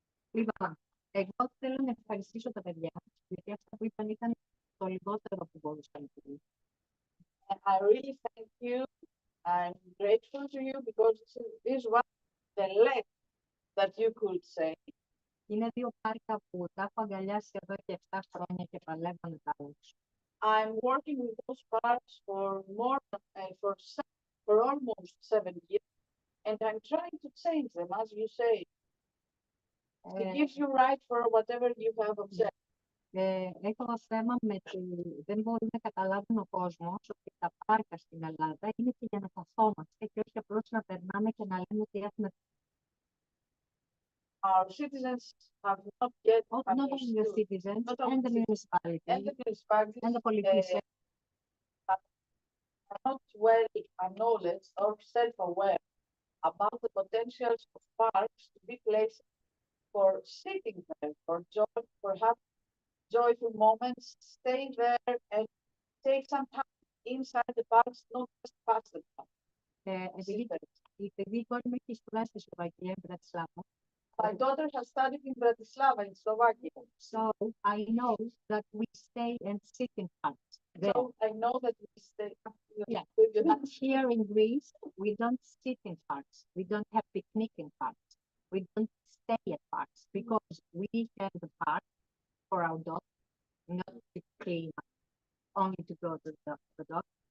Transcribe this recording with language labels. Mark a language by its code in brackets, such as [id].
[el] Λοιπόν, εγώ θέλω να ευχαριστήσω τα παιδιά, γιατί αυτά που είπαν ήταν το λιγότερο που μπορούσα να πω. [en] I really thank you. I'm grateful to you because this was the less that you could say. [el] Είναι δύο πάρκα που τα έχω αγκαλιάσει εδώ και 7 χρόνια και παλεύω να τα αλλάξω. [en] I'm working with those parks for almost 7 years, and I'm trying to change them, as you say. It gives you right for whatever you have observed. [el] Έχω θέμα με δεν μπορεί να καταλάβουν ο κόσμος ότι τα πάρκα στην Ελλάδα είναι και για να καθόμαστε και όχι απλώς να περνάμε και να λέμε ότι έχουμε. [en] Our citizens have not yet not only the citizens and the municipality and the politicians are not well acknowledged or self-aware about the potentials of parks to be places for sitting there, for having joyful moments, stay there and take some time inside the parks, not just pass the park. [el] Επειδή η κόρη μου έχει σπουδάσει στη Σλοβακία, [en] in Bratislava. My daughter has studied in Bratislava, in Slovakia. So I know that we stay and sit in parks. So I know that we stay. Yeah, but here in Greece, we don't sit in parks. We don't have picnic in parks. We don't stay at parks because we have the park for our dog, not to clean up, only to go to the dog.